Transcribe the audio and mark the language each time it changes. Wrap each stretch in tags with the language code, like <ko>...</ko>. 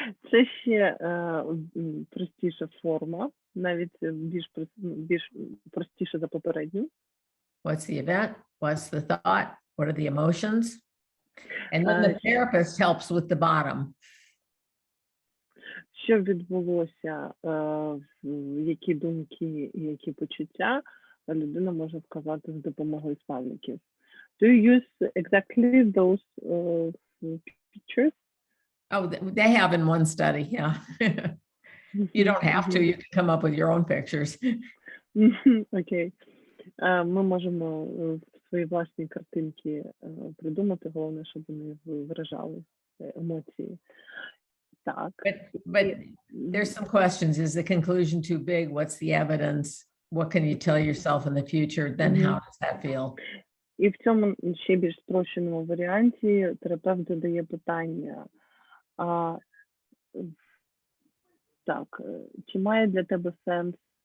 <uk>Це ще простіша форма, навіть більш простіша за попередню.</uk> <en>What's the event? What's the thought? What are the emotions? And then the therapist helps with the bottom.</en> <uk>Що відбулося, які думки і які почуття, людина може вказати з допомогою спальників.</uk> <en>Do you use exactly those pictures? Oh, they have in one study, yeah. You don't have to, you can come up with your own pictures.</en> <uk>Окей. Ми можемо свої власні картинки придумати, головне, щоб вони виражали емоції. Так.</uk> <en>But there's some questions. Is the conclusion too big? What's the evidence? What can you tell yourself in the future? Then how does that feel?</en> <uk>І в цьому ще більш спрощеному варіанті терапевт задає питання. Так, чи має для тебе сенс?</uk>